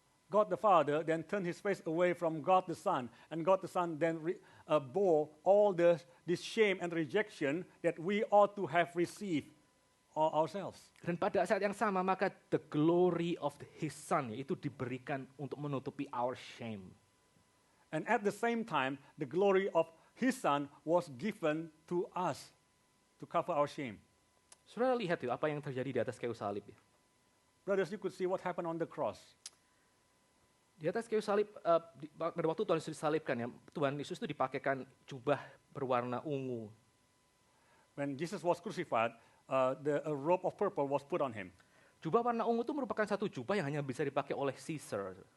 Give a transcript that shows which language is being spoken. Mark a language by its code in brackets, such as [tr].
[en] God the Father then turned his face away from God the Son, and God the Son then bore all this shame and rejection that we ought to have received ourselves. [id] Dan pada saat yang sama maka [en] the glory of his Son [id] itu diberikan untuk menutupi [en] our shame. And at the same time, the glory of his Son was given to us to cover our shame. [id] Saudara lihat itu apa yang terjadi di atas kayu salib. [en] Brothers, you could see what happened on the cross. [id] Di atas kayu salib, pada waktu Tuhan Yesus disalibkan ya, Tuhan Yesus itu dipakaikan jubah berwarna ungu. [en] When Jesus was crucified, a robe of purple was put on him. [id] Jubah warna ungu itu merupakan satu jubah yang hanya bisa dipakai oleh Caesar.